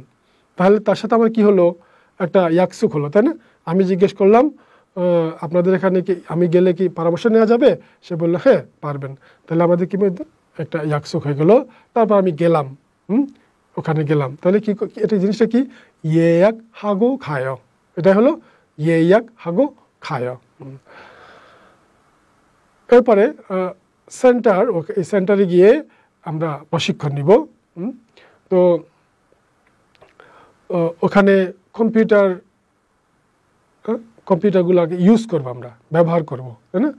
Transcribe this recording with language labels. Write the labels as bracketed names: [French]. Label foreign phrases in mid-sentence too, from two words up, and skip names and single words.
[Bangla] তাহলে তার সাথে আমার কি হলো? একটা 약속 হলো, তাই না? আমি জিজ্ঞেস করলাম আপনাদের এখানে কি আমি গেলে কি পরামর্শ নেওয়া যাবে? সে বলল হ্যাঁ পারবেন। তাহলে আমাদের কি একটা 약속 হয়ে গেল। তারপর আমি গেলাম, ওখানে গেলাম। তাহলে কি এটা জিনিসটা কি? [Korean] 예약하고 가요। [Bangla] এটা হলো [Korean] 예약하고 가요। [Bangla] এরপরে সেন্টার, এই সেন্টারে গিয়ে আমরা প্রশিক্ষণ নিব। তো ওখানে কম্পিউটারগুলোকে ইউজ করব, আমরা ব্যবহার করব, তাই না?